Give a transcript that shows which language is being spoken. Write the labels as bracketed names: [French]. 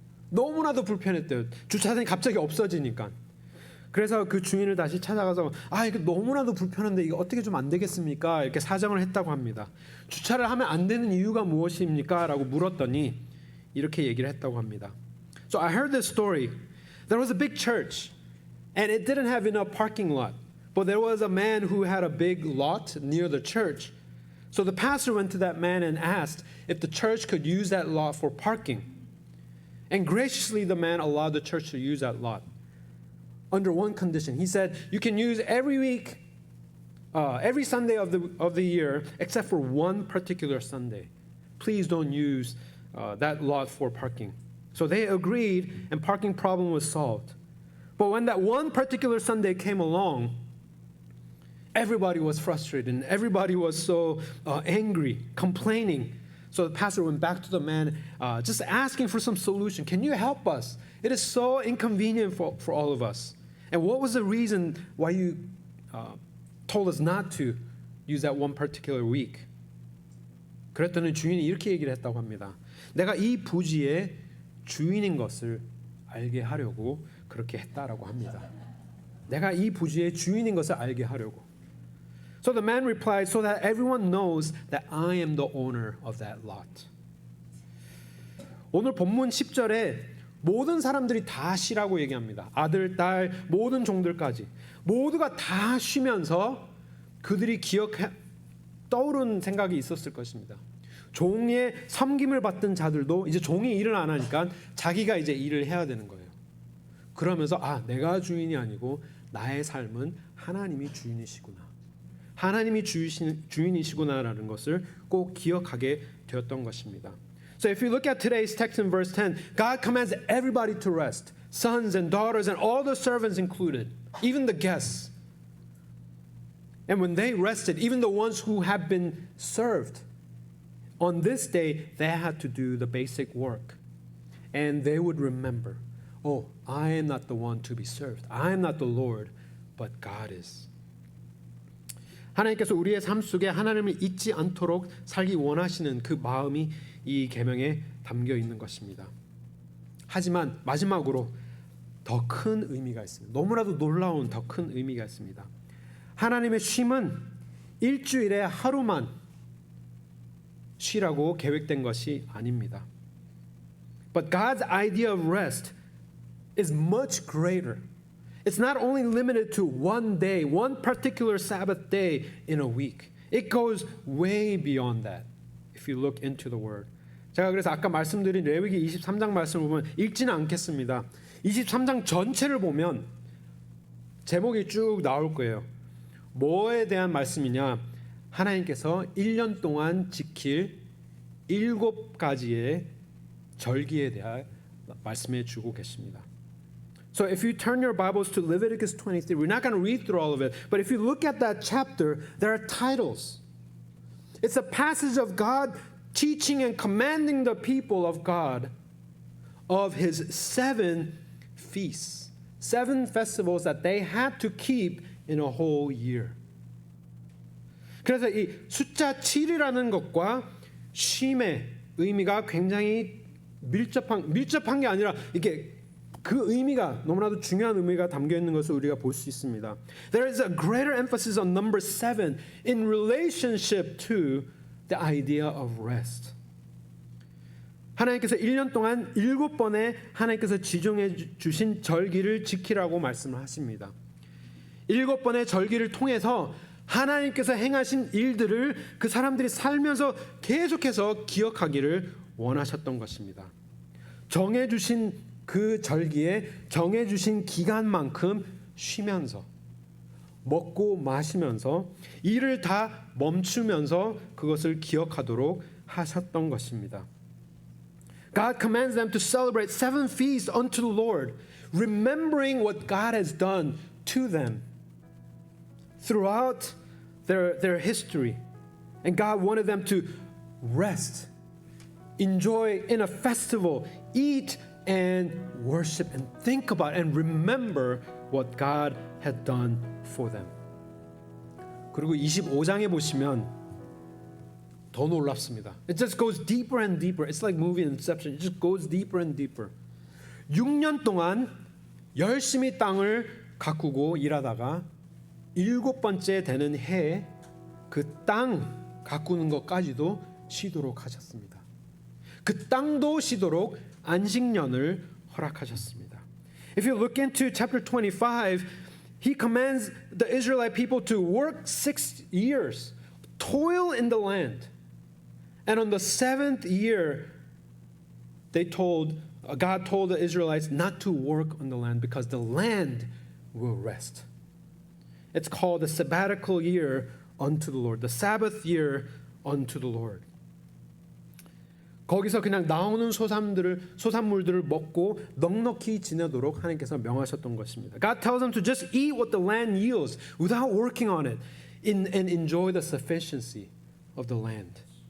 [Korean] 너무나도 불편했대요. 주차장이 갑자기 없어지니까. 그래서 그 주인을 다시 찾아가서 이거 너무나도 불편한데 이거 어떻게 좀 안 되겠습니까? 이렇게 사정을 했다고 합니다. 주차를 하면 안 되는 이유가 무엇입니까? 라고 물었더니 이렇게 얘기를 했다고 합니다. [English] So I heard this story. There was a big church and it didn't have enough parking lot. But there was a man who had a big lot near the church. So the pastor went to that man and asked if the church could use that lot for parking. And graciously the man allowed the church to use that lot. Under one condition. He said, you can use every week, every Sunday of the year, except for one particular Sunday. Please don't use that lot for parking. So they agreed, and parking problem was solved. But when that one particular Sunday came along, everybody was frustrated, and everybody was so angry, complaining. So the pastor went back to the man, just asking for some solution. Can you help us? It is so inconvenient for all of us. And what was the reason why you told us not to use that one particular week? [Korean] 그랬더니 주인이 이렇게 얘기를 했다고 합니다. 내가 이 부지의 주인인 것을 알게 하려고 그렇게 했다라고 합니다. 내가 이 부지의 주인인 것을 알게 하려고. [English] So the man replied, so that everyone knows that I am the owner of that lot. [Korean] 오늘 본문 10절에 모든 사람들이 다 쉬라고 얘기합니다. 아들, 딸, 모든 종들까지 모두가 다 쉬면서 그들이 떠오른 생각이 있었을 것입니다. 종의 섬김을 받던 자들도 이제 종이 일을 안 하니까 자기가 이제 일을 해야 되는 거예요. 그러면서 내가 주인이 아니고 나의 삶은 하나님이 주인이시구나. 하나님이 주인이시구나라는 것을 꼭 기억하게 되었던 것입니다. [English] So if you look at today's text in verse 10, God commands everybody to rest, sons and daughters and all the servants included, even the guests. And when they rested, even the ones who have been served, on this day they had to do the basic work. And they would remember, I am not the one to be served. I am not the Lord, but God is. [Korean] 하나님께서 우리의 삶 속에 하나님을 잊지 않도록 살기 원하시는 그 마음이 이 계명에 담겨 있는 것입니다. 하지만 마지막으로 더 큰 의미가 있습니다. 너무나도 놀라운 더 큰 의미가 있습니다. 하나님의 쉼은 일주일에 하루만 쉬라고 계획된 것이 아닙니다. [English] But God's idea of rest is much greater. It's not only limited to one day, one particular Sabbath day in a week. It goes way beyond that. If you look into the word. [Korean] 제가 그래서 아까 말씀드린 레위기 23장 말씀을 보면 읽지는 않겠습니다. 23장 전체를 보면 제목이 쭉 나올 거예요. 뭐에 대한 말씀이냐? 하나님께서 1년 동안 지킬 7가지의 절기에 대해 말씀해 주고 계십니다. [English] So if you turn your Bibles to Leviticus 23, we're not going to read through all of it, but if you look at that chapter, there are titles. It's a passage of God teaching and commanding the people of God of his 7 feasts, 7 festivals that they had to keep in a whole year. [Korean] 그래서 이 숫자 7이라는 것과 쉼의 의미가 굉장히 밀접한 게 아니라 이게 그 의미가 너무나도 중요한 의미가 담겨 있는 것을 우리가 볼 수 있습니다. [English] There is a greater emphasis on number 7 in relationship to the idea of rest. [Korean] 하나님께서 1년 동안 7번의 하나님께서 지정해 주신 절기를 지키라고 말씀을 하십니다. 7번의 절기를 통해서 하나님께서 행하신 일들을 그 사람들이 살면서 계속해서 기억하기를 원하셨던 것입니다. 정해주신 그 절기에 정해주신 기간만큼 쉬면서 먹고 마시면서 일을 다 멈추면서 그것을 기억하도록 하셨던 것입니다. [English] God commands them to celebrate 7 feasts unto the Lord, remembering what God has done to them throughout their history. And God wanted them to rest enjoy in a festival, eat and worship and think about and remember what God had done for them. [Korean] 그리고 25장에 보시면 더 놀랍습니다. [English] It just goes deeper and deeper. It's like movie Inception. It just goes deeper and deeper. [Korean] 6년 동안 열심히 땅을 가꾸고 일하다가 7번째 되는 해에 그 땅 가꾸는 것까지도 쉬도록 하셨습니다. 그 땅도 쉬도록 안식년을 허락하셨습니다. [English] If you look into chapter 25, he commands the Israelite people to work 6 years, toil in the land. And on the 7th year, God told the Israelites not to work on the land because the land will rest. It's called the sabbatical year unto the Lord, the Sabbath year unto the Lord. [Korean] 거기서 그냥 나오는 소산물들을 먹고 넉넉히 지내도록 하나님께서 명하셨던 것입니다. [English] God tells them to just eat what the land yields without working on it and enjoy the sufficiency of the land.